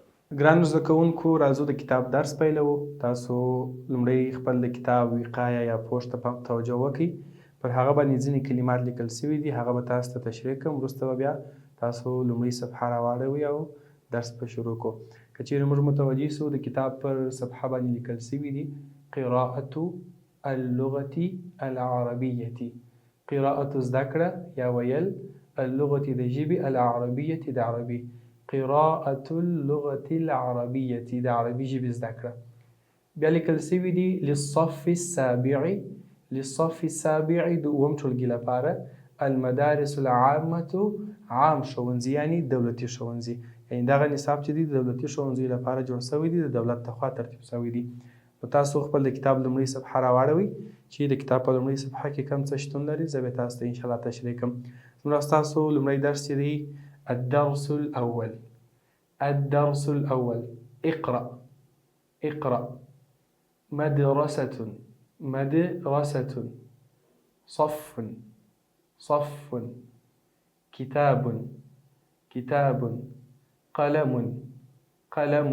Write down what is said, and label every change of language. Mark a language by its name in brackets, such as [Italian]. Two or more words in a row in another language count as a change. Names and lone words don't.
[Pashto] ګرانو زده کوونکو راځو د کتاب درس پیلوو. تاسو لومړی خپل د کتاب وقایه یا پوښ ته توجه وکړئ. پر هغه باندې ځینې کلمات لیکل سوي دي، هغه به تاسو ته تشریح کړم. وروسته به بیا تاسو لومړۍ صفحه راواړوئ او درس په شروع کړو. که چیرې موږ متوجه سو د کتاب پر صفحه باندې لیکل سوي دي [Arabic] قراءة اللغة العربية. [Pashto] قراءة زده کړه یا ویل، اللغة د ژبې، العربیة د عربي. [Arabic] قراءة اللغة العربية [Pashto] د عربي ژبې زده کړه. بیا لیکل سوي دي [Arabic] للصف السابع. للصف السابع [Pashto] د اووم ټولګي لپاره. [Arabic] المدارس العامة [Pashto] عام ښوونځي یعنی دولتي ښوونځي. یعنې دغه نصاب چې دی د دولتي ښوونځیو لپاره جوړ شوی دی، د دولت لخوا ترتیب شوی دی. نو تاسو خپل د کتاب لومړۍ صفحه راواړوئ چې د کتاب په لومړۍ صفحه کې کوم څه شتون لري. زه به تاسو ته انشاءالله تشریح کړم. زموږ ستاسو لومړی درس چې دی [Arabic] الدرس الأول. الدرس الأول اقرأ. اقرأ. مدرسة. مدرسة. صف. صف. كتاب. كتاب. قلم. قلم.